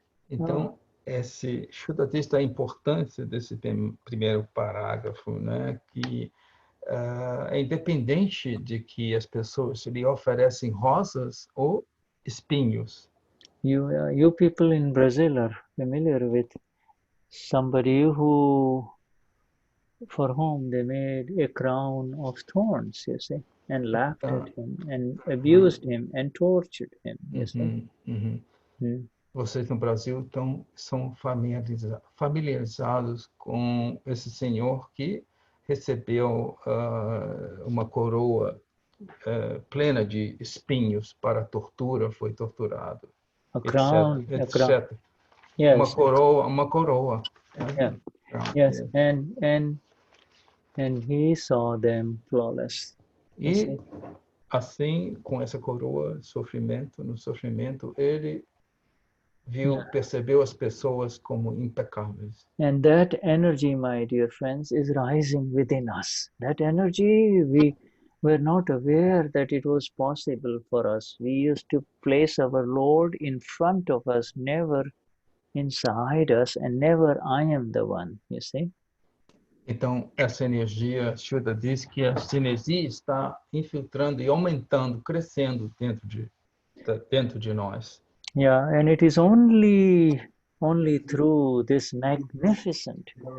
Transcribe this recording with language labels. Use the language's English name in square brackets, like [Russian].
[Portuguese] Então, esse Shuddha diz da importância desse primeiro parágrafo, né, que é independente de que as pessoas lhe oferecem rosas ou espinhos. [English] You people in Brazil are familiar with somebody for whom they made a crown of thorns, you see, and laughed at him and abused him and tortured him, you see. [Portuguese] Vocês no Brasil são familiarizados com esse senhor que recebeu uma coroa plena de espinhos para a tortura, foi torturado, [English] A crown, etc. a crown. Yes. [Portuguese] Uma coroa. Yeah. [English] Yes, and he saw them flawless. [Portuguese] E assim, com essa coroa, no sofrimento, ele percebeu as pessoas como impecáveis. [English] And that energy, my dear friends, is rising within us. That energy, we were not aware that it was possible for us. We used to place our Lord in front of us, never inside us, and never I am the one, you see. [Portuguese] Então, essa energia, Shuddha diz que a sinergia está infiltrando e aumentando, crescendo dentro de nós. [English] Yeah, and it is only through this magnificent.